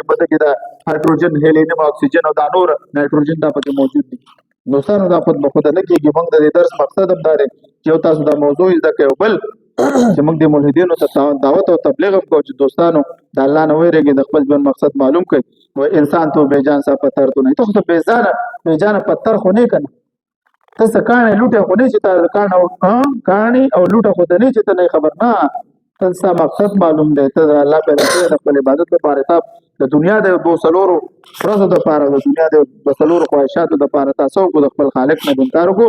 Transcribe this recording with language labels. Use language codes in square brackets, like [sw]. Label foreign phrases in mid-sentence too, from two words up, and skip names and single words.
[ps] په دې کې د هایدروجن، هیلینیم، اکسیجن او دا نور نایتروجن دا پکې موجود دي. نو ستاسو دا [fa] خود به خود [ps] نه کېږي. موږ د دې درس مقصد هم دا دی چې یو تاسو دا موضوع زده کړئ، او بل چې موږ د ملحدینو ته دعوت او تبلیغ هم کوو چې دوستانو د الله نه ویرېږئ، د خپل ژوند مقصد معلوم کړئ. [ur] و انسان تو بیجان سا پتر تو نه، [ps] ته خو بیجانه پتر خو نه کنه، ته څه کاڼی لوټه خو نه چې تا کاڼي او لوټه خو نه چې ته نه خبر نه، ته ستا مقصد معلوم دی. ته د الله پیدا کړی د خپل عبادت لپاره، ته د دنیا د 200 ورځو دپاره، د دنیا د 200 خواهشاتو دپاره تاسو کو د خپل خالق نه انکار وکړو.